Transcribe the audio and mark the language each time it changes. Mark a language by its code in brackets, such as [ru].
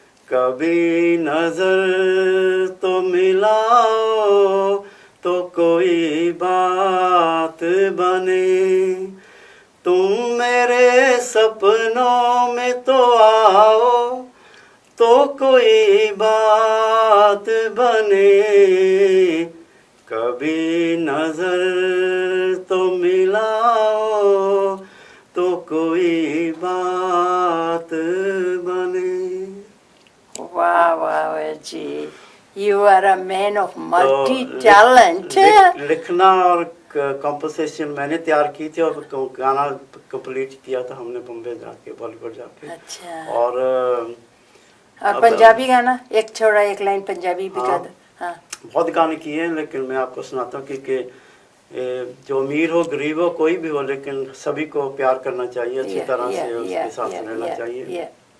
[hi] कभी नजर तो मिलाओ तो कोई बात बने, तुम मेरे सपनों में तो आओ तो कोई बात बने, कभी नजर तो मिलाओ तो कोई बात बने। वाह वाह जी, [en] you are a man of multi talent. [hi] लिखना और कंपोजिशन मैंने तैयार की थी और गाना कंप्लीट किया था हमने बॉम्बे जाके, बॉलीवुड जाके। अच्छा। और पंजाबी गाना एक छोड़ा, एक लाइन पंजाबी भी गा दो। हाँ। बहुत गाने किए हैं, लेकिन मैं आपको सुनाता हूँ कि जो अमीर हो गरीब हो कोई भी हो, लेकिन सभी को प्यार करना चाहिए, अच्छी तरह से उसके साथ रहना चाहिए।